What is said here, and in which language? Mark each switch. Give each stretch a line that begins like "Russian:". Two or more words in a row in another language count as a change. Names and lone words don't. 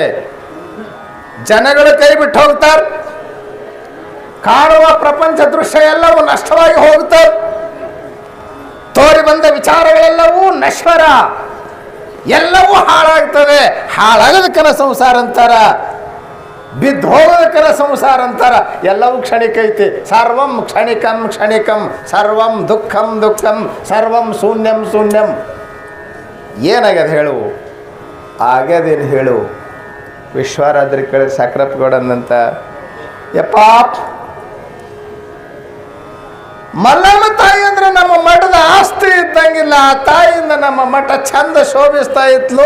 Kannada: ಜನಗಳು ಕೈ ಬಿಟ್ಟು ಹೋಗ್ತಾರೆ, ಕಾಣುವ ಪ್ರಪಂಚ ದೃಶ್ಯ ಎಲ್ಲವೂ ನಷ್ಟವಾಗಿ ಹೋಗ್ತದೆ, ತೋರಿ ಬಂದ ವಿಚಾರಗಳೆಲ್ಲವೂ ನಶ್ವರ, ಎಲ್ಲವೂ ಹಾಳಾಗ್ತದೆ. ಹಾಳಾಗೋದಕ್ಕನ ಸಂಸಾರ ಅಂತಾರ, ಬಿದ್ದು ಹೋಗೋದಕ್ಕನ ಸಂಸಾರ ಅಂತಾರ. ಎಲ್ಲವೂ ಕ್ಷಣಿಕ ಐತಿ.
Sanskrit: ಸರ್ವಂ ಕ್ಷಣಿಕಂ ಕ್ಷಣಿಕಂ, ಸರ್ವಂ ದುಃಖಂ ದುಃಖಂ, ಸರ್ವಂ ಶೂನ್ಯಂ ಶೂನ್ಯಂ.
Kannada: ಏನಾಗ್ಯದ ಹೇಳು? ಆಗ್ಯದೇನು ಹೇಳು? ವಿಶ್ವರಾದ್ರಿ ಕಡೆ ಸಕ್ರಪ್ಪಗೌಡನಂತ, ಯಪ್ಪ ಮಲ್ಲಮ್ಮ ತಾಯಿ ಅಂದ್ರೆ ನಮ್ಮ ಮಠದ ಆಸ್ತಿ ಇದ್ದಂಗಿಲ್ಲ. ಆ ತಾಯಿಯಿಂದ ನಮ್ಮ ಮಠ ಚಂದ ಶೋಭಿಸ್ತಾ ಇತ್ಲು.